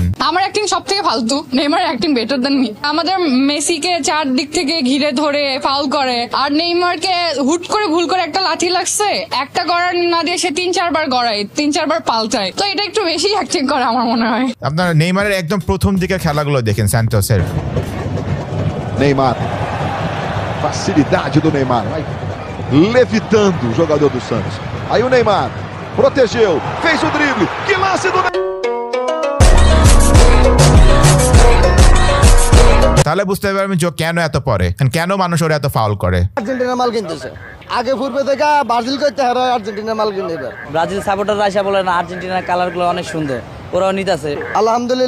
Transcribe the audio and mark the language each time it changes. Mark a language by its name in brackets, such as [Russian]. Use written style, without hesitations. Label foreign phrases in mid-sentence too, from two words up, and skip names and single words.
[Bangla] আমার অ্যাক্টিং সব থেকে ফালতু, নেইমার অ্যাক্টিং [English] better than me. [Bangla] আমাদের মেসিকে চারদিক থেকে ঘিরে ধরে ফাউল করে, আর নেইমারকে হুট করে ভুল করে একটা লাঠি লাগছে, একটা গড়ার না দিয়ে সে 3-4 বার গড়ায়, 3-4 বার পাল্টায়। তো এটা একটু বেশি অ্যাক্টিং করে আমার মনে হয়। আপনার নেইমারের একদম প্রথম দিকের খেলাগুলো দেখেন স্যান্টোসের। [Portuguese] Neymar, facilidade do Neymar, vai levitando o jogador do Santos. Aí o Neymar protegeu, fez o drible, que lance do Neymar! [Bangla] তাহলে বুঝতে পারবেন যে কেন এত পরে, কেন মানুষ ওরা এত ফাউল করে। আর্জেন্টিনা মাল কিনতেছে আগে পূর্বে থেকে, ব্রাজিল করতে হারা আর্জেন্টিনা মাল কিনতে। ব্রাজিল সাপোর্টার আইসা বলে না আর্জেন্টিনার কালার গুলো অনেক সুন্দর, ওরাও নিতেছে।